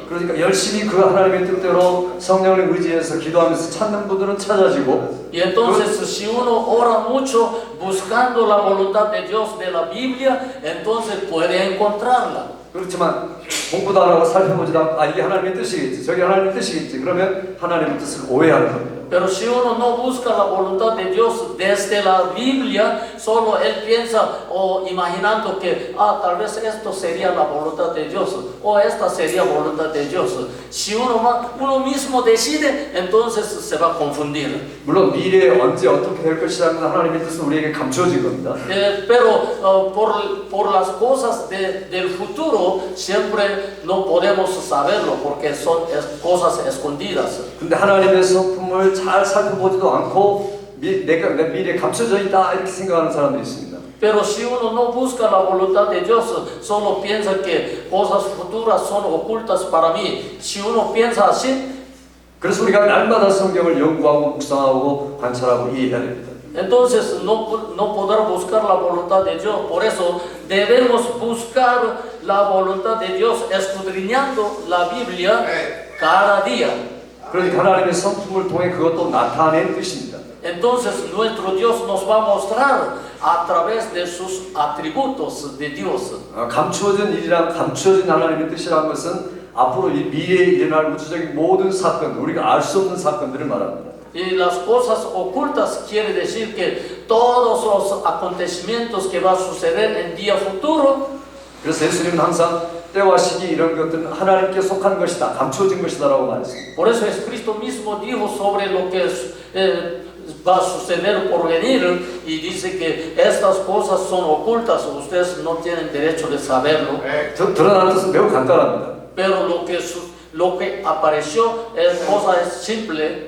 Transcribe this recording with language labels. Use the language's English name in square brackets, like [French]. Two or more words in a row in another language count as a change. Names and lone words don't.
[Korean] 그러니까 열심히 그 하나님의 뜻대로 성령을 의지해서 기도하면서 찾는 분들은 찾아지고 [Spanish] Y entonces si uno ora mucho buscando la voluntad de Dios de la Biblia, entonces puede encontrarla. [Korean] 그렇지만 공부도 안 하고 살펴보지도 않고 이게 하나님의 뜻이겠지 저게 하나님의 뜻이겠지 그러면 하나님의 뜻을 오해하는 겁니다. [Spanish] Pero si uno no busca la voluntad de Dios desde la Biblia, solo él piensa o imaginando que tal vez esto sería la voluntad de Dios o esta sería la voluntad de Dios. Si uno mismo decide, entonces se va a confundir. [Korean] 물론 미래에 언제 어떻게 될 것이라는 하나님의 뜻은 우리에게 감춰진 겁니다. [Spanish] Pero por las cosas del futuro siempre no podemos saberlo porque son cosas escondidas. [Korean] 근데 하나님의 성품을 잘 살펴보지도 않고 내가 내 미래에 감춰져 있다 이렇게 생각하는 사람들이 있습니다. [Spanish] Pero si uno no busca la voluntad de Dios, solo piensa que cosas futuras son ocultas para mí. Si uno piensa así, [Korean] 그래서 우리가 날마다 성경을 연구하고 묵상하고 관찰하고 이해해야 됩니다. [Spanish] entonces no podrá buscar la voluntad de Dios. Por eso debemos buscar la voluntad de Dios escudriñando la Biblia cada día. [Korean] 그러니까 하나님의 성품을 통해 그것도 나타낸 뜻입니다. [Spanish] Entonces nuestro Dios nos va a mostrar a través de sus atributos de Dios. [Korean] 감추어진 일이란 감추어진 하나님의 뜻이라는 것은 앞으로 이 미래에 일어날 우주적인 모든 사건, 우리가 알 수 없는 사건들을 말합니다. [Spanish] Y las cosas ocultas quiere decir que todos los acontecimientos que va a suceder en día futuro. [Korean] 그래서 예수님은 항상 때와 시기 이런 것들은 하나님께 속한 것이다, 감추어진 것이다라고 말했습니다. [Spanish] Por eso Cristo mismo dijo sobre lo que va a suceder por venir y dice que estas cosas son ocultas, ustedes no tienen derecho de saberlo. [Korean] 드러나는 뜻은 매우 간단합니다. [Spanish] Pero lo que apareció es cosa simple.